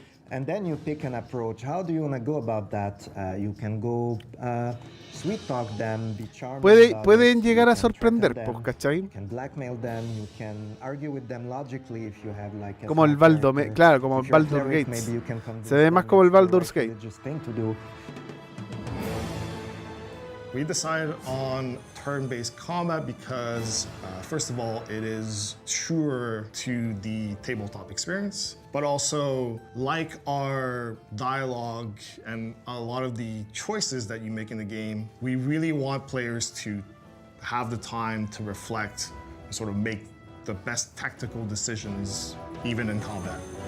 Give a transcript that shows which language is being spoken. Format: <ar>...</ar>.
<en>And then you pick an approach. How do you want to go about that? You can go sweet talk them, be charming.</en> <es>Pueden llegar a sorprender, pues, ¿cachai?</es> <en>You can blackmail them, you can argue with them logically if you have like.</en> <es>Como el claro, como el Baldur's Gate. Se ve más como el Baldur's Gate.</es> <en>We decided on turn-based combat because, first of all, it is truer to the tabletop experience, but also, like our dialogue and a lot of the choices that you make in the game, we really want players to have the time to reflect and sort of make the best tactical decisions, even in combat.</en>